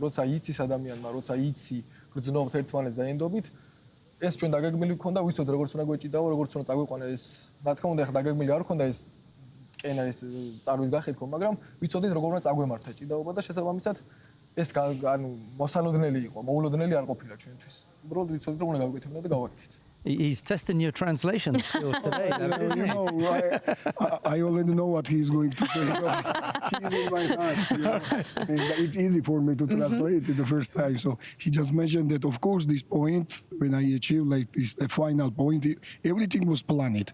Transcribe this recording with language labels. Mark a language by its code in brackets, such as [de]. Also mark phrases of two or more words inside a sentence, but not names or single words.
[ka] როცა იცის ადამიანმა, როცა იცი გრძნობთ ერთმანეთს და ენდობით, ეს ჩვენ დაგეგმილი გქონდა, ვიცოდეთ როგორც უნდა გვეჭიდაო, როგორც უნდა წაგვიყვანა ეს. რა თქმა უნდა, ახლა დაგეგმილი არ გქონდა ეს კენა ეს წარვის გახეთქო, მაგრამ ვიცოდით როგორ უნდა წაგვემართა ჭიდაობა და შესაბამისად ეს ანუ მოსალოდნელი იყო, მოულოდნელი არ ყოფილა ჩვენთვის. უბრალოდ ვიცოდით რომ უნდა გავაკეთებინა და გავაკეთეთ. [en] He's testing your translation skills today. You know, I already know what he's going to say. So he's in my heart. You know? And it's easy for me to translate it the first time. So he just mentioned that, of course, this point, when I achieved like this, the final point, everything was planned.